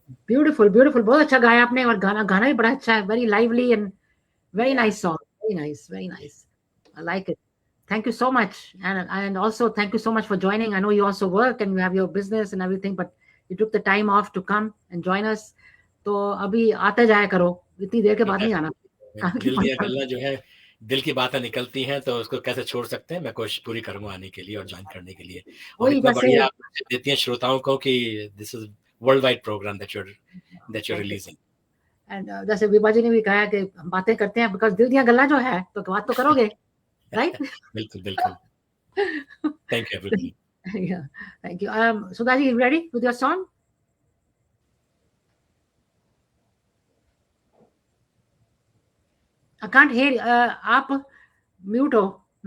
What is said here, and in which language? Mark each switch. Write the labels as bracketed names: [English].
[English] beautiful beautiful, [Hindi] बहुत अच्छा गाया आपने, और गाना गाना भी बड़ा अच्छा है, [English] Very lively and very nice song, very nice, I like it. Thank you so much, and also thank you so much for joining. I know you also work and you have your business and everything, but you took the time off to come and join us. [Hindi] तो अभी आते जाया करो, इतनी देर के बाद नहीं आना. दिल दिया गल्ला जो है, दिल की बातें निकलती हैं तो उसको कैसे छोड़ सकते हैं. मैं कोशिश पूरी करूंगा आने के लिए और ज्वाइन करने के लिए, और वही इतना जैसे बढ़िया आप देती हैं श्रोताओं को कि [English] This is world wide programme that you're releasing. [Hindi] And जैसे विभा जी ने भी कहा कि हम बातें करते हैं बिकॉज दिल दिया गल्ला जो है तो बात तो करोगे, राइट? [English] बिल्कुल बिल्कुल. Thank you everybody. Yeah, thank you. Sudhaji, you ready with your song? I can't hear. [Hindi] आप mute हो.